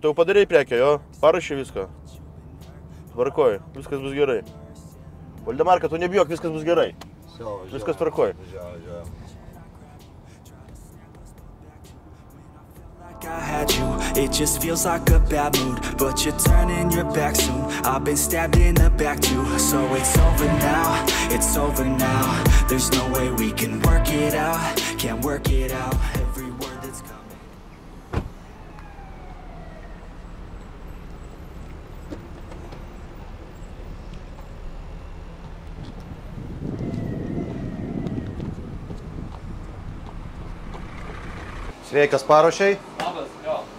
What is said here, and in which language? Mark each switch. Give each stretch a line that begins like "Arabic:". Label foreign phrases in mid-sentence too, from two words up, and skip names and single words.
Lithuanian: Tai jau padarai prekę, jo? Parašė viską. Tvarkoj, viskas bus gerai. Valdemarka, tu nebijok, viskas bus gerai. Viskas tvarkoj.
English: I had you, it just feels like a bad mood, but you're turning your back soon. I've been stabbed in the back too, so it's over now, it's over now. There's no way we can work it out, can't work it out. Every word that's coming.
Lithuanian: Sveikas, Paruošiai. Labas, jo.